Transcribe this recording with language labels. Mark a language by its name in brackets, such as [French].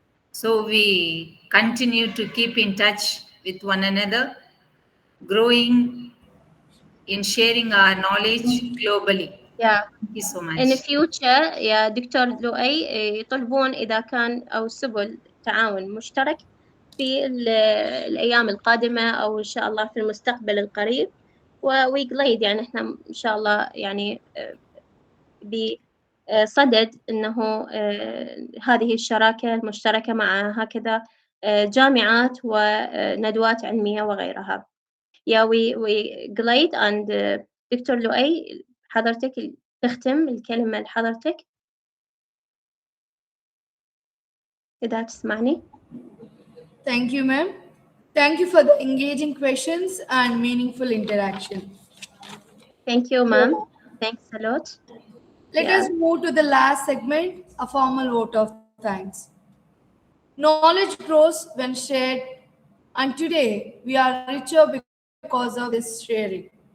[English] So we continue to keep in touch with one another, growing in sharing our knowledge globally. Yeah. Thank you so In the much. [Arabic] future يا دكتور لؤي يطلبون إذا كان أو سبل تعاون مشترك في الأيام القادمة أو إن شاء الله في المستقبل القريب ويقليد يعني إحنا إن شاء الله يعني بصدد أنه هذه الشراكة المشتركة مع هكذا جامعات وندوات علمية وغيرها. [English] Yeah, we glad and [Arabic] دكتور لؤي حضرتك تختم الكلمة لحضرتك إذا تسمعني. [English] Thank you, ma'am. Thank you for the engaging questions and meaningful interaction. Thank you, ma'am. Thanks a lot. Let Yeah. us move to the last segment, a formal vote of thanks. Knowledge grows when shared, and today we are richer because of this sharing.